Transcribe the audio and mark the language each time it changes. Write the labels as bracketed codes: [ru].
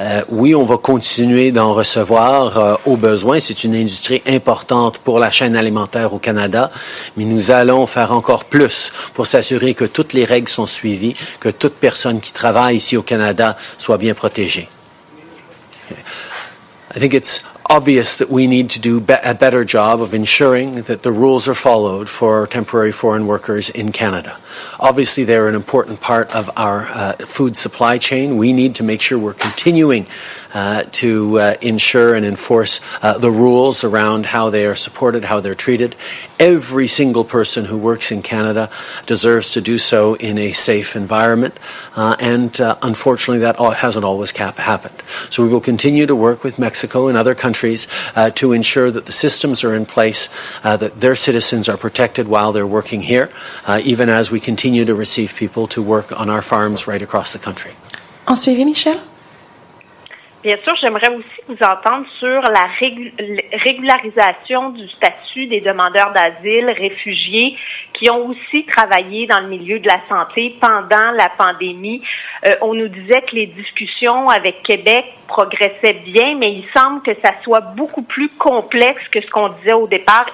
[fr] Oui, on va continuer d'en recevoir au besoin. C'est une industrie importante pour la chaîne alimentaire au Canada, mais nous allons faire encore plus pour s'assurer que toutes les règles sont suivies, que toute personne qui travaille ici au Canada soit bien protégée. [en] I think it's obvious that we need to do a better job of ensuring that the rules are followed for temporary foreign workers in Canada. Obviously, they're an important part of our food supply chain. We need to make sure we're continuing to ensure and enforce the rules around how they are supported, how they're treated. Every single person who works in Canada deserves to do so in a safe environment, and unfortunately that hasn't always happened. So we will continue to work with Mexico and other countries to ensure that the systems are in place, that their citizens are protected while they're working here, even as we continue to receive people to work on our farms right across the country. [fr] En suivi, Michel? Bien sûr, j'aimerais aussi vous entendre sur la régularisation du statut des demandeurs d'asile, réfugiés, qui ont aussi travaillé dans le milieu de la santé pendant la pandémie. On nous disait que les discussions avec Québec progressaient bien, mais il semble que ça soit beaucoup plus complexe que ce qu'on disait au départ.